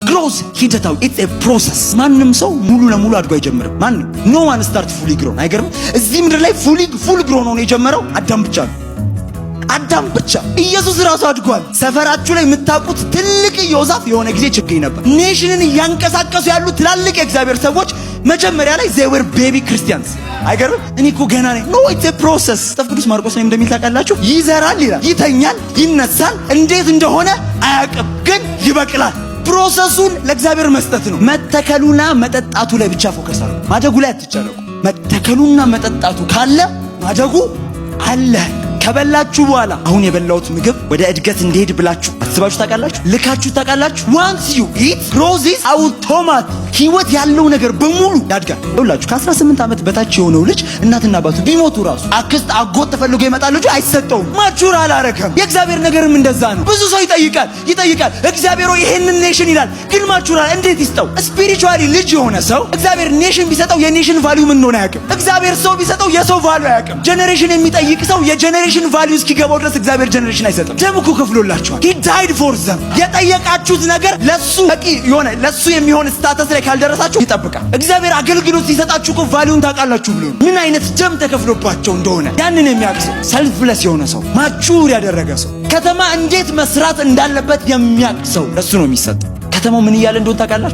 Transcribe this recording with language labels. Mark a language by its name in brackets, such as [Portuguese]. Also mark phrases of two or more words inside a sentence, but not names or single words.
[Amharic] ግሮዝ ሂደታው [English] it's a process። [Amharic] ማንም ሰው ሙሉ ለሙሉ አድጎ አይጀምርም። ማንም [English] no one start fully grown። [Amharic] አይገርም? እዚህ ምድር ላይ [English] full grown [Amharic] ሆኖ የጀመረው አዳም ብቻ ነው። አዳም ብቻ። ኢየሱስ ራሱ አድጓል። ሰፈራችሁ ላይ የምታውቁት ትልቅ ዮዛፍ የሆነ ጊዜ ችግኝ ነበር። ኔሽንን እያንቀሳቀሱ ያሉ ትላልቅ የእግዚአብሔር ሰዎች መጀመሪያ ላይ [English] they were baby Christians። [Amharic] አይገርም? እኔ እኮ ገና ነኝ። [English] no it's a process። [Amharic] መጽሐፍ ቅዱስ ማርቆስ ላይ እንደሚል ታውቃላችሁ፣ ይዘራል ይላል፣ ይተኛል፣ ይነሳል፣ እንዴት እንደሆነ አያውቅም፣ ግን ይበቅላል። ፕሮሰሱን ለእግዚአብሔር መስጠት ነው። መተከሉና መጠጣቱ ላይ ብቻ ፎከስ አድርጉ። ማደጉ ላይ አትጨነቁ። መተከሉና መጠጣቱ ካለ ማደጉ አለ። ከበላችሁ በኋላ አሁን የበላሁት ምግብ ወደ እድገት እንዲሄድ ብላችሁ አስባችሁ ታውቃላችሁ? ልካችሁ ታውቃላችሁ? [English] once you eat grows [Amharic] አውቶማት ህይወት ያለው ነገር በሙሉ ያድጋል። ይኸውላችሁ ከ18 ዓመት በታች የሆነው ልጅ እናትና አባቱ ቢሞቱ ራሱ አክስት አጎት ተፈልጎ ይመጣል፣ ልጁ አይሰጠውም። ማቹር አላረከም። የእግዚአብሔር ነገርም እንደዛ ነው። ብዙ ሰው ይጠይቃል እግዚአብሔር ሆይ ይሄንን ኔሽን ይላል፣ ግን ማቹር እንዴት ይስጠው? ስፒሪቹዋሊ ልጅ የሆነ ሰው እግዚአብሔር ኔሽን ቢሰጠው የኔሽን ቫልዩ ምን እንደሆነ አያውቅም። እግዚአብሔር ሰው ቢሰጠው የሰው ቫልዩ አያውቅም። ጀነሬሽን የሚጠይቅ ሰው የጀነሬሽን ቫልዩ እስኪገባው ድረስ እግዚአብሔር ጀነሬሽን አይሰጥም። ደም እኮ ከፍሎላችኋል። [English] he died for them። [Amharic] የጠየቃችሁት ነገር ለሱ በቂ የሆነ ለሱ የሚሆን ስታተስ ላይ ካልደረሳችሁ ይጠብቃል። እግዚአብሔር አገልግሎት ሲሰጣችሁ እኮ ቫልዩን ታውቃላችሁ ብሎ ምን አይነት ደም ተከፍሎባቸው እንደሆነ ያንን የሚያውቅ ሰው፣ ሰልፍለስ የሆነ ሰው፣ ማቹር ያደረገ ሰው፣ ከተማ እንዴት መስራት እንዳለበት የሚያውቅ ሰው ለሱ ነው የሚሰጠው። ከተማው ምን እያለ እንደሆነ ታውቃላችሁ?